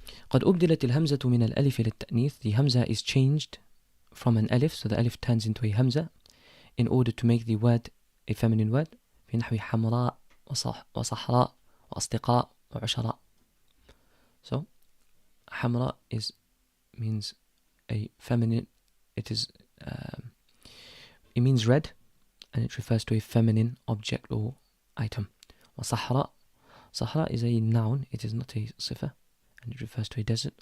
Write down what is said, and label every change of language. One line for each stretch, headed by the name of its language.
Arabic: قد أبدلت الهمزة من الألف للتأنيث.
English: The hamza is changed from an alif, so the alif turns into a hamza in order to make the word a feminine word.
Arabic: في نحو حمراء وصحراء وأصدقاء وعشراء.
English: So حمراء means a feminine. It means red, and it refers to a feminine object or item. وصحراء, Sahara is a noun, it is not a sifa, and it refers to a desert.